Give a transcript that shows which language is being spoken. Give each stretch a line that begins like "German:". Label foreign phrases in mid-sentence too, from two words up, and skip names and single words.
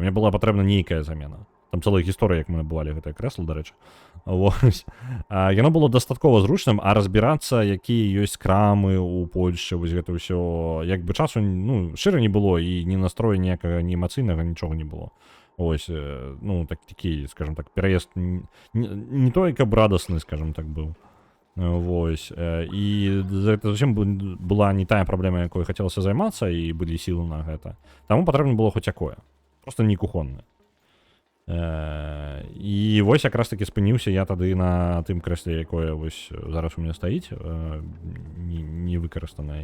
Belarusian: Мне была патрэбна нейкая замена. Там цэлая гісторыя, як мы набывалі гэтае крэсла, дарэчы. Вось. Яно было дастаткова зручным, а разбірацца, якія ёсць крамы ў Польшчы, вось гэта ўсё, як бы часу, шчыра не было, і ні настроя ніякага, ні эмацыйнага, нічога не было.
Ukrainian: Ось, ну, такий, скажімо так, переїзд не той,
Belarusian: каб радасны,
Ukrainian: скажімо так, був.
Belarusian: Вось. І гэта зусім была не тая праблема, якой хацелася займацца, і былі сілы на гэта. Таму патрэбна было хоць якое. Просто не кухоннае. І вось якраз таки спыніўся я тады на тым крэсле, якое вось зараз у меня стаіць, не выкарыстанае.